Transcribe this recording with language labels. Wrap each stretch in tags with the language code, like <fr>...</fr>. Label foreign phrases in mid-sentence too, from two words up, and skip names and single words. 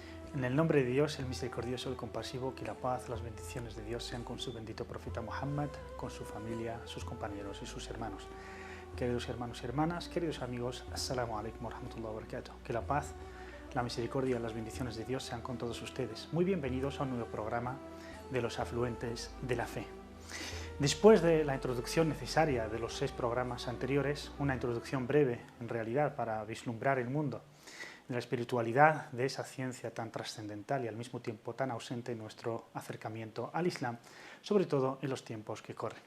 <es>En el nombre de Dios, el misericordioso, el compasivo, que la paz, las bendiciones de Dios sean con su bendito profeta Muhammad, con su familia, sus compañeros y sus hermanos. Queridos hermanos y hermanas, queridos amigos,</es> <ar>السلام عليكم ورحمة الله وبركاته.</ar> <es>Que la paz, la misericordia y las bendiciones de Dios sean con todos ustedes. Muy bienvenidos a un nuevo programa de los afluentes de la fe. Después de la introducción necesaria de los 6 programas anteriores, una introducción breve en realidad para vislumbrar el mundo de la espiritualidad de esa ciencia tan trascendental y al mismo tiempo tan ausente en nuestro acercamiento al Islam, sobre todo en los tiempos que corren.</es>